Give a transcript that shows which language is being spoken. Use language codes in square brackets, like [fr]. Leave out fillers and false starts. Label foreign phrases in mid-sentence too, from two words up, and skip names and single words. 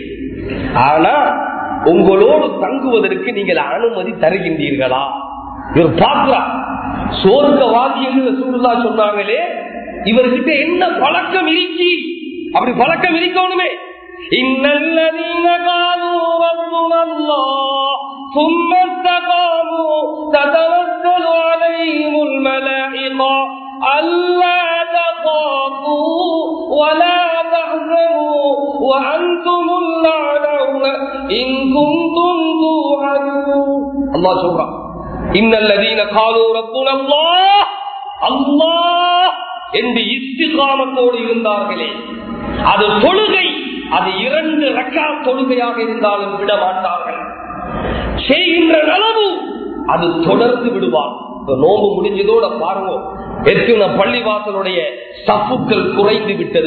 [ta] ஆனா உங்களோடு தங்குவதற்கு நீங்கள் அனுமதி தருகின்றீர்களா? இவர் பார்க்கிறார், சுவர்க்கவாதி என்று ரசூலுல்லாஹ் சொன்னாங்களே, இவர்கிட்ட என்ன பழக்கம் இருக்கி? அப்படி பழக்கம் இருக்கணுமே. [ar] إن الذين قالوا ربنا الله ثم استقاموا تتنزل عليهم الملائكة ألا تخافوا ولا تحزنوا وأنتم الأعلون إن كنتم توعدون. الله سبحانه إن الذين قالوا ربنا الله [ta] என்று இஸ்திகாமத்தோடு இருந்தார்களே, அது தொழுகை, அது 2 ரக்காத் தொழுகையாக இருந்தாலும் விட மாட்டார்கள். செய்கின்ற நலவு அது தொடர்ந்து விடுவார். நோம்பு முடிஞ்சதோட பாருங்க, எத்தனை பள்ளிவாசலுடைய சப்புக்கள் குறைந்து விட்டது.